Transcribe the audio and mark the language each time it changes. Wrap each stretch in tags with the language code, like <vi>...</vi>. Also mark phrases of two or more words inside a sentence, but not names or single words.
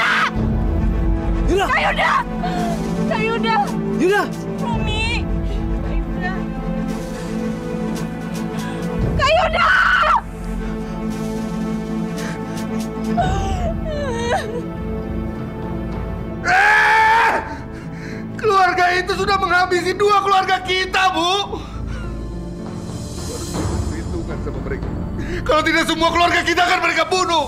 <id>Yuda! Kak Yuda! Kak Yuda! Yuda! Romi! Kak Yuda! Kak Yuda! Keluarga itu sudah menghabisi 2 keluarga kita, Bu. Perhitungan sama mereka. Kalau tidak semua keluarga kita akan mereka bunuh.</id>